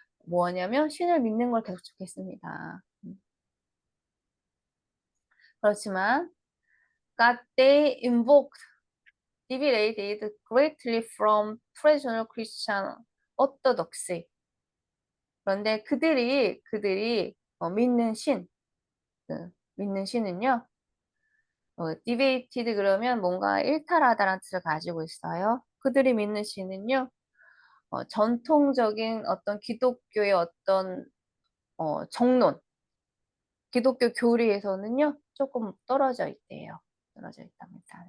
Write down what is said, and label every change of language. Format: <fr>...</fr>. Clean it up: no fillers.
<ko>뭐냐면 신을 믿는 걸 계속했습니다. 그렇지만</ko> <en>that they invoked deviated greatly from traditional Christian orthodoxy.</en> <ko>그런데 그들이 믿는 신, 믿는 신은요, deviated 그러면 뭔가 일탈하다라는 뜻을 가지고 있어요. 그들이 믿는 신은요, 전통적인 어떤 기독교의 어떤 정론, 기독교 교리에서는요, 조금 떨어져 있대요. 떨어져 있답니다.</ko>